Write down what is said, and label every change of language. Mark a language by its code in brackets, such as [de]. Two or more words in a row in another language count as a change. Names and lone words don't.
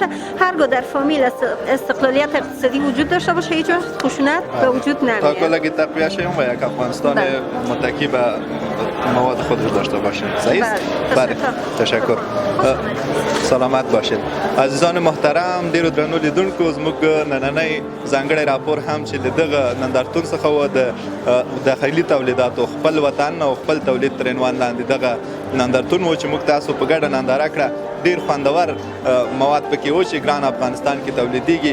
[fa] هرگاه در فامیل استقلالیت اقتصادی وجود داشته باشه هیچ وقت خشونت به وجود نمیاد. تا کلگی تقویه شیم و یک افغانستان متکی به مواد خودش داشته باشیم. صحیح است؟ بله. تشکر. سلامت باشید. عزیزان محترم، [ps] ډیرو درنو لیدونکو، زموږ نننی ځانګړی راپور هم چې د دغه نندارتون څخه و د داخلي تولیداتو خپل وطن او خپل تولید تر عنوان لاندې دغه نندارتون و چې موږ تاسو په ګډه ننداره کړه. ډیر خوندور مواد پکې و چې ګران افغانستان کې تولیدېږي.